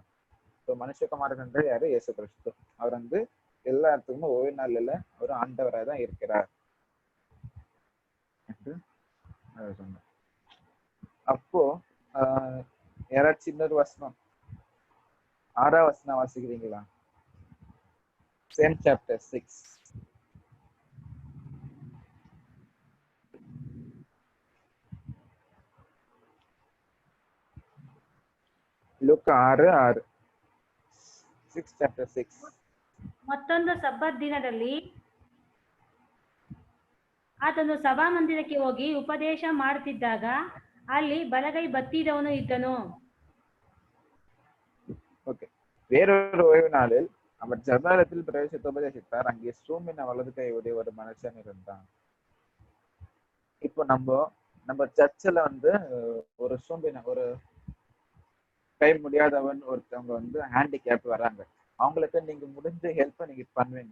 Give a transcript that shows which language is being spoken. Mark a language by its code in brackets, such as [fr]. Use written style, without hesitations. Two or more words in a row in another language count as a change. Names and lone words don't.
[ta] ஸோ மனுஷகுமாரன் என்று யாரு? இயேசு கிறிஸ்து. அவர் வந்து எல்லா இடத்துக்குமே ஓய்வு நாளில் அவர் ஆண்டவராக தான் இருக்கிறார் என்று சொன்னார். அப்போ யாராச்சும் இன்னொரு வசனம் 6ஆம் வசனம் வாசிக்கிறீங்களா? [en] Same chapter 6. Luke 6:6. 6 chapter 6. [kn] ಮತ್ತೊಂದು ಸಬ್ಬತ್ ದಿನದಲ್ಲಿ ಆತನು ಸಭಾಮಂದಿರಕ್ಕೆ ಹೋಗಿ ಉಪದೇಶ ಮಾಡುತ್ತಿದ್ದಾಗ ಅಲ್ಲಿ ಬಲಗೈ ಬತ್ತಿದವನು ಇದ್ದನು. [ta] ஓகே. வேறொரு ஓய்வு நாளில் அவர் ஜபாலத்தில் பிரவேசித்து உபதேசித்தார். அங்கே சூமின வலது கையுடைய ஒரு மனுஷன் இருந்தான். இப்போ நம்ம சர்ச்சில் வந்து ஒரு சூம்பின, ஒரு கை முடியாதவன் ஒருத்தவங்க வந்து ஹேண்டிகேப் வராங்க, அவங்களுக்கு நீங்க முடிஞ்ச ஹெல்ப்பை நீங்க பண்ணுவீங்க.